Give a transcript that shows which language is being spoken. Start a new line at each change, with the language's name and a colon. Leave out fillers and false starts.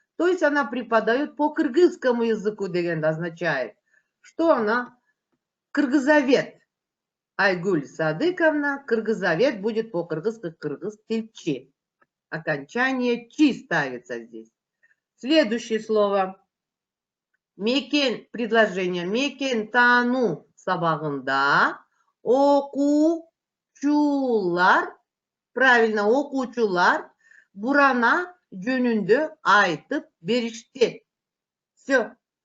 Russian: То есть она преподает по кыргызскому языку,
Kyrgyz: деген
Russian: означает, что она кыргызовед. Айгуль Садыковна, кыргызовед будет по-кыргызски
Kyrgyz: кыргыз tilchi.
Russian: Окончание чи ставится здесь. Следующее слово. Мекен, предложение.
Kyrgyz: Мекен тану сабагында окуучулар,
Russian: правильно,
Kyrgyz: окуучулар бурана жөнүндө айтып беришти.
Russian: Все.